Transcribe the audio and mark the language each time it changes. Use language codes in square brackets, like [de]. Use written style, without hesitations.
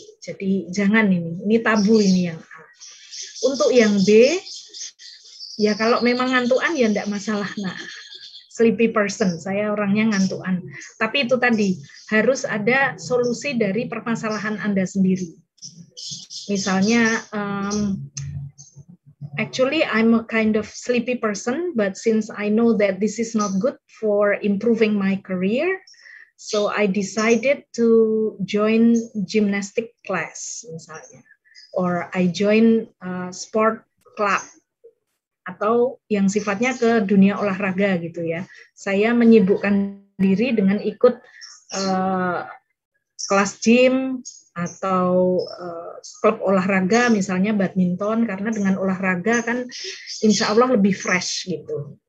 [id] Jadi jangan ini tabu ini yang A. Untuk yang B, ya kalau memang ngantuan ya enggak masalah. Nah, [en] sleepy person, [id] saya orangnya ngantuan. Tapi itu tadi, harus ada solusi dari permasalahan Anda sendiri. [en] Misalnya, actually I'm a kind of sleepy person, but since I know that this is not good for improving my career, so I decided to join gymnastic class, [id] misalnya. [en] Or I join sport club. [id] atau yang sifatnya ke dunia olahraga gitu ya. Saya menyibukkan diri dengan ikut kelas gym atau klub olahraga, misalnya badminton, karena dengan olahraga kan insya Allah lebih fresh gitu.